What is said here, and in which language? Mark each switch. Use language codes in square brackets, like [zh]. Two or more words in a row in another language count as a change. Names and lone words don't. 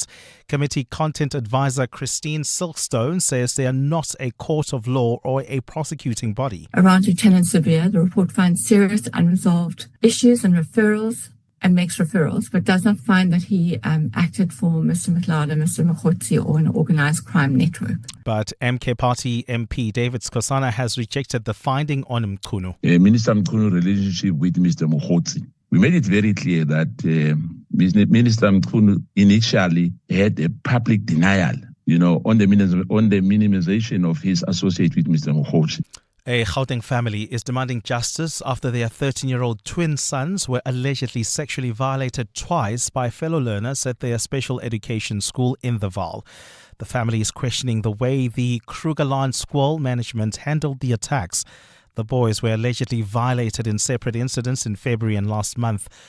[en] Committee Content Advisor Christine Silkstone says they are not a court of law or a prosecuting body. Around Lieutenant Sibiya, the report finds serious unresolved issues and referrals, and makes referrals, but does not find that he acted for Mr. Matlala, Mr. Mokgotsi, or an organized crime network. But MK Party MP David Skosana has rejected the finding on Mchunu. Minister Mchunu relationship with Mr. Mokgotsi. We made it very clear that Minister Mchunu initially had a public denial, on the minimization of his associate with Mr. Mokgotsi. A Gauteng family is demanding justice after their 13-year-old twin sons were allegedly sexually violated twice by fellow learners at their special education school in the Vaal. The family is questioning the way the Krugerland School management handled the attacks. The boys were allegedly violated in separate incidents in February and last month.